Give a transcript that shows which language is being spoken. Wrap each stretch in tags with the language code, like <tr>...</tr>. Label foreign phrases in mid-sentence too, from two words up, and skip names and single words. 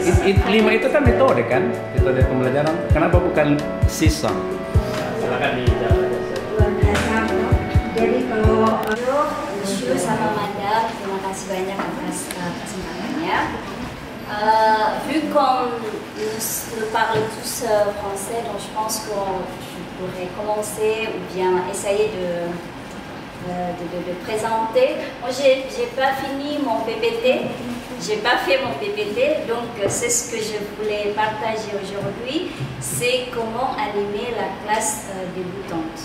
<id>5 itu kan metode kan, metode pembelajaran. Kenapa bukan season? Silakan dijawab. Jadi kalau Monsieur sama Madame, terima kasih banyak atas kesempatannya.</id> <fr>Vu qu'on nous parle tous français, donc je pense qu'on pourrait commencer ou bien essayer de présenter. Moi, j'ai pas fini mon PPT, j'ai pas fait mon PPT, donc c'est ce que je voulais partager aujourd'hui, c'est comment animer la classe débutante.</fr>